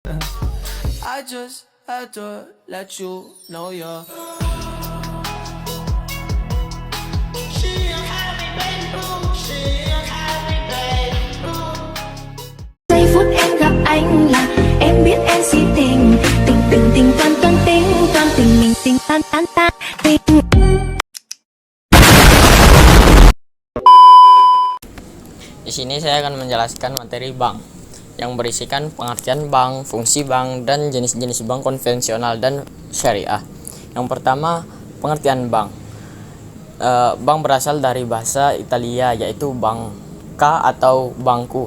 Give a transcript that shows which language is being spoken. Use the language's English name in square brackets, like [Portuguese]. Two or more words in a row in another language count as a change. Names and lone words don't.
[English] I just had to let you know you're [Vietnamese] Giây phút em gặp anh là em biết em si tình. Tình tình tình toan toan tình mình tình tan tan tan tình. [Indonesian] Di sini saya akan menjelaskan materi bank yang berisikan pengertian bank, fungsi bank, dan jenis-jenis bank konvensional dan syariah. Yang pertama, pengertian bank. Bank berasal dari bahasa Italia, yaitu banca atau bangku.